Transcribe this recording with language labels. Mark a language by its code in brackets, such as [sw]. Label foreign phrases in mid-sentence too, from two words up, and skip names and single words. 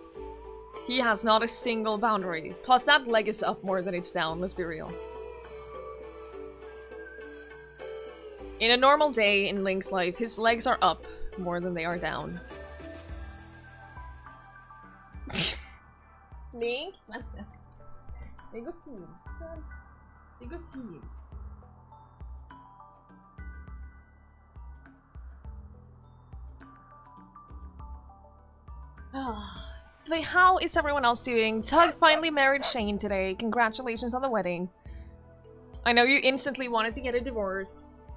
[en] He has not a single boundary. Plus, that leg is up more than it's down, let's be real. In a normal day in Link's life, his legs are up more than they are down. Link? [no] Det går fint. Det går fint. [en] But how is everyone else doing? Tug finally married Shane today. Congratulations on the wedding. I know you instantly wanted to get a divorce.